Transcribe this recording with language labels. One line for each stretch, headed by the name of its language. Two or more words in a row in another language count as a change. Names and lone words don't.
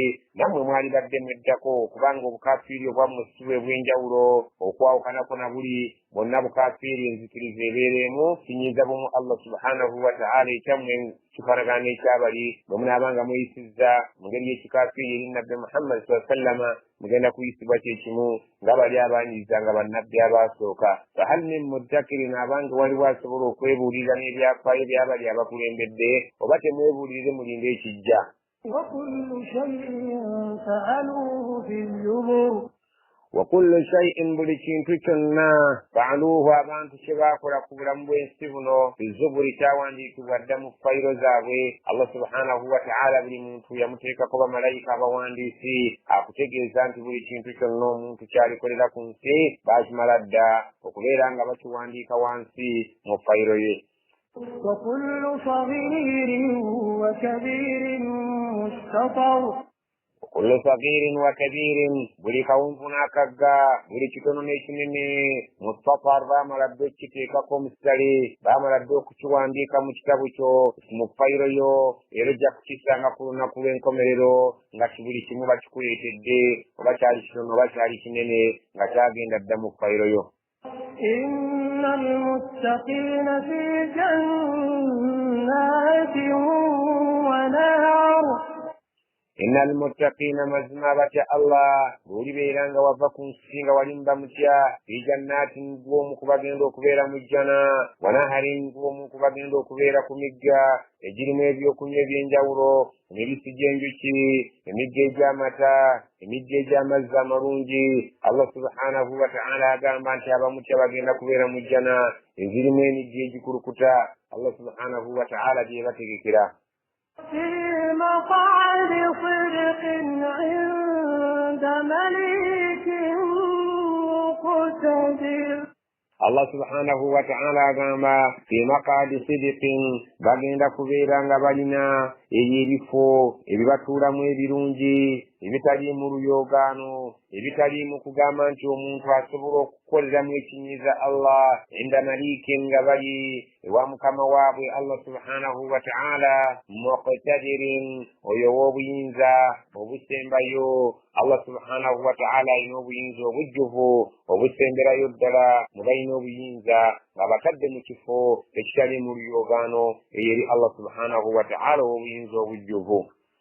Ganda: nammwe mwali badde mweddako kubanga obukafiiri obwammwe si bwe bw'enjawulo okwawukanako na buli bonna bukafiiri enzikiriza ebeeremu kinyiza bumu Allah
Arabic: سبحانه وتعالى
Ganda: ekyammwe kifaanagana n'ekyabali bwe munaabanga muyisizza mu ngeri y'ekikafiiri eri nabbi Muhammad
Arabic: صلى الله عليه وسلم
Ganda: mugenda kuyisibwa kyekimu nga bali abanyiza nga bannabbi abasooka.
Arabic: فهل من مدكر
Ganda: abanga waliwo asobola okwebuulira n'ebyafaayo byabali abakulembedde oba temwebuulirire mulinde ekijja.
Arabic: وكل شيء فعلوه في الزبر. وكل شيء
Ganda: buli kintu kyonna faaluuhu abantu kye baakola ku bulamu bw'ensi buno bizuburi kyawandiikibwa dda mu fayiro zaabwe. Allah
Arabic: سبحانه وتعالى
Ganda: buli muntu yamuteekako bamalayika abawandiisi akutegeeza nti buli kintu kyonna omuntu kyalikolera ku nsi baakimala dda okubeera nga bakiwandiika wansi mu fayiro ye.
Arabic: وكل صغير وكبير مستطر. كل صغير وكبير
Ganda: buli kawunvu n'akagga buli kitono n'ekinene mustafar baamala dde okukiteekako omusitale baamala dde okukiwandiika mu kitabu kyo mu fayiro yo era ojja kukisanga ku lunaku lw'enkomerero nga buli kimu bakikuleetedde oba kyali kitono oba kyali kinene nga kyagenda dda mu fayiro yo.
Arabic: إن المتقين في جنات ونهر. إن المتقين
Ganda: mazima batya Allah bw'olibeera nga wava ku nsi nga walimba mutya
Arabic: في جنات
Ganda: gwomu kubagenda okubeera mu jjana
Arabic: ونهر
Ganda: gwomu kubagenda okubeera ku migga egirimu ebyokunywa eby'enjawulo emibisi gy'enjuki emigga egy'amata emigga egy'amazzi amalungi. Allah
Arabic: سبحانه وتعالى
Ganda: agamba nti abamutya bagenda kubeera mu jjana ezirimu emigga egikulukuta. Allah
Arabic: سبحانه وتعالى
Ganda: gye bategekera.
Arabic: في مقعد صدق عند مليك مقتدر.
Ganda: Allah
Arabic: سبحانه وتعالى
Ganda: agamba
Arabic: في مقعد صدق
Ganda: bagenda kubeera nga balina ebifo ebibatuulamu ebirungi ebitaliimu luyogaano, ebitaliimu kugamba nti omuntu asobola okukoleramu ekinyiiza Allah
Arabic: عند مليك
Ganda: nga bali ewa mukama waabwe Allah
Arabic: سبحانه وتعالى
Ganda: muqtadirin oyo w'obuyinza obusembayo. Allah
Arabic: سبحانه وتعالى
Ganda: alina obuyinza obujjuvu obusemberayo ddala mu balina obuyinza nga batadde mu kifo ekitali mu luyogaano eyeri Allah
Arabic: سبحانه وتعالى
Ganda: w'obuyinza obujjuvu.